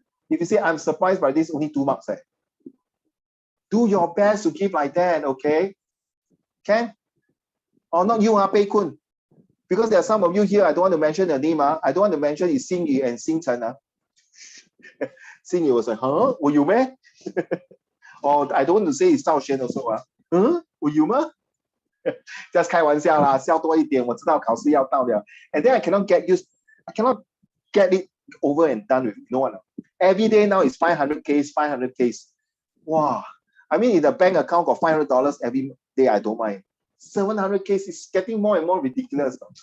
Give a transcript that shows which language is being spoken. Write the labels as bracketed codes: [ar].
[en] If you say I'm surprised by this, only 2 marks. Do your best to give like that, okay? Can? Or not you, Pei Kun. Because there are some of you here, I don't want to mention the name. I don't want to mention is Xing Yu and Xing Chen. Xing Yu was like, huh? Were you meh? Or I don't want to say it's Zhao Xuan also. Huh? Were you meh? Just [zh] 开玩笑啦，笑多一点，我知道考试要到了。 [en] And then I cannot get it over and done with. You know what? Every day now is 500 case. Wow. I mean, in the bank account got $500 every day, I don't mind. 700 case is getting more and more ridiculous.